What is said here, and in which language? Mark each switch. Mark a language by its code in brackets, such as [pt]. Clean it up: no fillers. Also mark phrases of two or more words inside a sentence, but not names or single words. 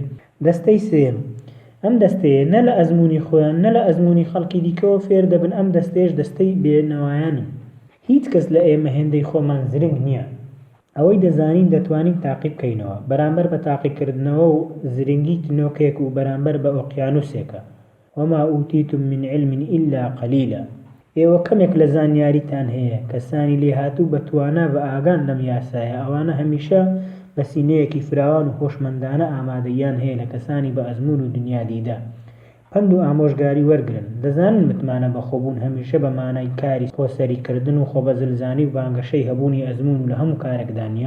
[ckb] دەستەی سێم ئەم دەستەیە نە لە ئەزموونی خۆیان نە لە ئەزموونی خەڵکی دیکەوە فێر دەبن، ئەم دەستەیەش دەستەی بێنەوایانی. هیچ کەس لە ئێمە هێندەی خۆمان زرنگ نییە، ئەوەی دەزانین دەتوانین تاقی بکەینەوە بەرامبەر بە تاقیکردنەوە و زرنگی تنۆکێک و بەرامبەر بە ئۆقیانوسێکە. [ar] وما ئوتیتم من علم إلا قليلا. [ckb] ئێوە کەمێک لە زانیاریتان هەیە، کەسانی لێهاتوو بە توانا بە ئاگان لەم یاسایە، ئەوانە هەمیشە بە سینەیەکی فراوان و هۆشمەندانە ئامادەیان هەیە لە کەسانی بە ئەزمون و دنیا دیدا پند و ئامۆژگاری وەرگرن. دەزانن متمانە بەخۆبوون هەمیشە بە مانای کاری خۆسەریکردن و خۆبەزلزانی و بانگەشەی هەبوونی ئەزمون و لە هەموو کارێکدا نییە.